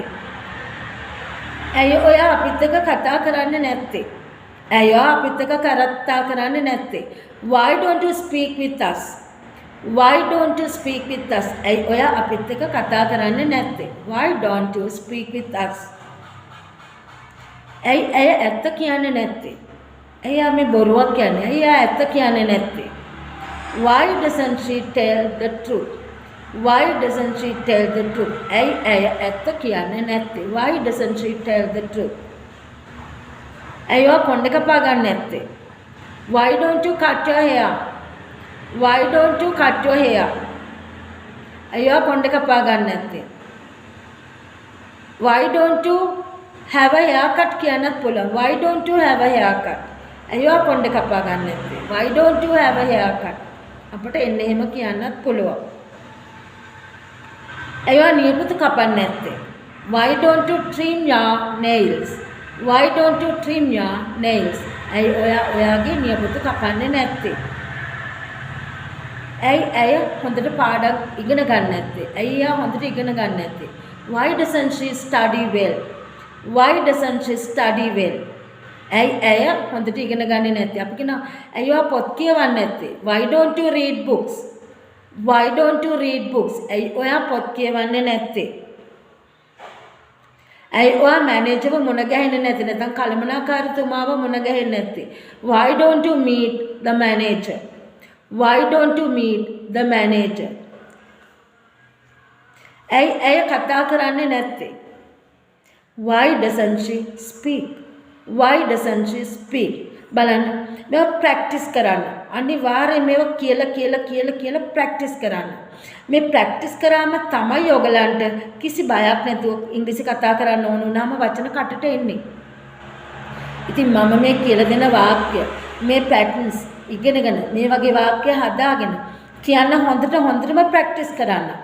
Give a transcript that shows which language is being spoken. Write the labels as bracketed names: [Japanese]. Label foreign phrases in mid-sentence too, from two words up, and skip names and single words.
[Sinhala] ඇයි ඔයා අපිත් එක්ක කතා කරන්නේ නැත්තේ? ඇයි ඔයා අපිත් එක්ක කතා කරන්නේ නැත්තේ? [English] Why don't you speak with us? Why don't you speak with us? [Sinhala] ඇයි ඔයා අපිත් එක්ක කතා කරන්නේ නැත්තේ? [English] Why don't you speak with us? [Sinhala] ඇයි ඇය ඇත්ත කියන්නේ නැත්තේ? ඇයි මේ බොරුවක් කියන්නේ? ඇයි එයා ඇත්ත කියන්නේ නැත්තේ? [English] Why doesn't she tell the truth? Why doesn't she tell the truth? [Sinhala] ඇයි ඇය ඇත්ත කියන්නේ නැත්තේ? [English] Why doesn't she tell the truth? [Sinhala] ඇයි ඔයා කොණ්ඩේ කපා ගන්න නැත්තේ? [English] Why don't you cut your hair? Why don't you cut your hair? [Sinhala] ඇයි ඔයා කොණ්ඩේ කපා ගන්න නැත්තේ? [English] Why don't you have a haircut [Sinhala] කියන්නත් පුළුවන්. [English] Why don't you have a haircut? [Sinhala] ඇයි ඔයා කොණ්ඩේ කපා ගන්න නැත්තේ? [English] Why don't you have a haircut? [Sinhala] අපිට එන්න එහෙම කියන්නත් පුළුවන්. ඇයි ඔයා නියපොතු කපන්නේ නැත්තේ? [English] Why don't you trim your nails? Why don't you trim your nails? [Sinhala] ඇයි ඔයාගේ නියපොතු කපන්නේ නැත්තේ? ඇයි හොඳට පාඩම් ඉගෙන ගන්න නැත්තේ? ඇයි එයා හොඳට ඉගෙන ගන්න නැත්තේ? [English] Why doesn't she study well? Why doesn't she study well? [Sinhala] ඇයි හොඳට ඉගෙන ගන්නේ නැත්තේ? අපි කියනවා ඇයි ඔයා පොත් කියවන්නේ නැත්තේ? [English] Why don't you read books? Why don't you read books? [Sinhala] ඇයි ඔයා පොත් කියවන්නේ නැත්තේ? ඇයි ඔයා මැනේජර්ව මුණ ගැහෙන්නේ නැත්තේ? නැත්නම් කළමනාකාරතුමාව මුණ ගැහෙන්නේ නැත්තේ? [English] Why don't you meet the manager? Why don't you meet the manager? [Sinhala] ඇයි කතා කරන්නේ නැත්තේ? [English] Why doesn't she speak? Why doesn't she speak? [Sinhala] බලන්න මේව ප්‍රැක්ටිස් කරන්න. අනිවාර්යයෙන් මේව කියලා ප්‍රැක්ටිස් කරන්න. මේ ප්‍රැක්ටිස් කරාම තමයි ඔයගලන්ට කිසි බයක් නැතුව ඉංග්‍රීසි කතා කරන්න ඕන වුණාම වචන කටට එන්නේ. ඉතින් මම මේ කියලා දෙන වාක්‍ය මේ පැටර්න්ස් ඉගෙනගෙන මේ වගේ වාක්‍ය හදාගෙන කියන්න හොඳටම ප්‍රැක්ටිස් කරන්න.